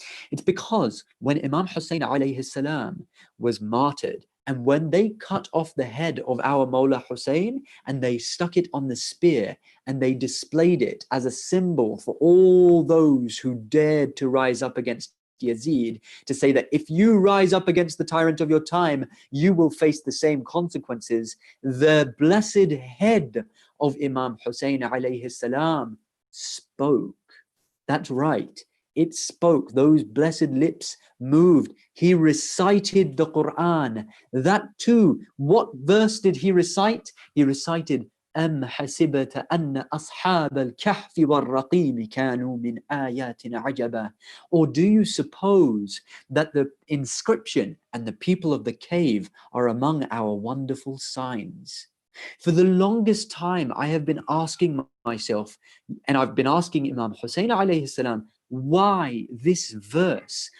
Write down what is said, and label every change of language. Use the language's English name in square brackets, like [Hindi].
[English] It's because when Imam Hussein alayhi salam was martyred, and when they cut off the head of our Mawla Hussein and they stuck it on the spear and they displayed it as a symbol for all those who dared to rise up against Yazid, to say that if you rise up against the tyrant of your time, you will face the same consequences, the blessed head of Imam Hussein alayhi salam spoke. That's right. It spoke. Those blessed lips moved. He recited the Quran. That too. What verse did he recite? He recited, [Arabic] أَمْ حَسِبَتَ أَنَّ أَصْحَابَ الْكَهْفِ وَالرَّقِيمِ كَانُوا مِنْ آيَاتِنَا عَجَبًا. [English] Or do you suppose that the inscription and the people of the cave are among our wonderful signs? For the longest time, I have been asking myself, and I've been asking Imam Hussein alayhi salam, why this verse?